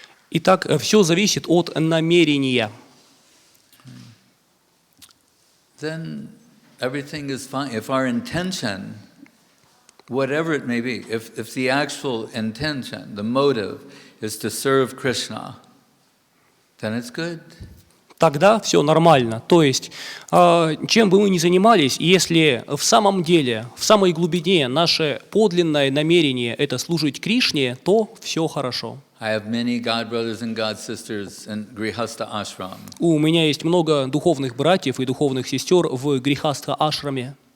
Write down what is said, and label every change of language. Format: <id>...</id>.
<ru>Итак, все зависит от намерения.</ru> <en>Then everything is fine. If our intention, whatever it may be, if the actual intention, the motive, is to serve Krishna, then it's good.</en> <ru>Тогда все нормально. То есть, чем бы мы ни занимались, если в самом деле, в самой глубине наше подлинное намерение – это служить Кришне, то все хорошо.</ru> <en>I have many God brothers and God sisters in Grihastha ashram.</en> <ru>У меня есть много духовных братьев и духовных сестер в Грихастха ашраме.</ru>